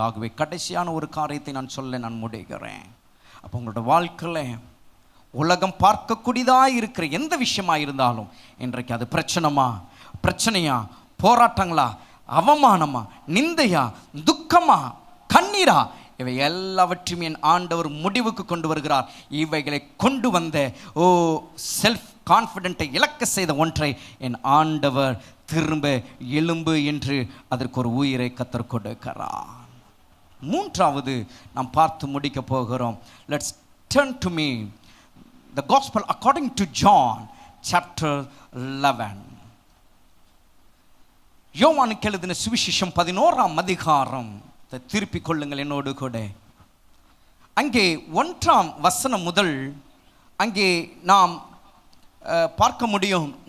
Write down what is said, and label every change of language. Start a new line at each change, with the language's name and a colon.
Tamil: ஆகவே கடைசியான ஒரு காரியத்தை நான் முடிகிறேன். அப்போ உங்களோட வாழ்க்கையில் உலகம் பார்க்கக்கூடியதாக இருக்கிற எந்த விஷயமா இருந்தாலும் இன்றைக்கு அது பிரச்சனையா, போராட்டங்களா, அவமானமா, நிந்தையா, துக்கமா, கண்ணீரா, இவை எல்லாவற்றையும் என் ஆண்டவர் முடிவுக்கு கொண்டு வருகிறார். இவைகளை கொண்டு வந்த செல்ஃப் கான்ஃபிடென்ட்டை இழக்க செய்த ஒன்றை என் ஆண்டவர் திரும்ப எழும்பு என்று அதற்கு ஒரு உயிரை கத்தர் கொடுக்கிறார். மூன்றாவது நாம் பார்த்து முடிக்க போகிறோம்.
English: Let's turn to me the gospel according to John chapter 11.
Tamil: யோவானுக்கு எழுதின சுவிசேஷம் 11ஆம் அதிகாரம் திருப்பிக் கொள்ளுங்கள் என்னோடு கூட. அங்கே 1ஆம் வசனம் முதல் அங்கே நாம் பார்க்க முடியும்.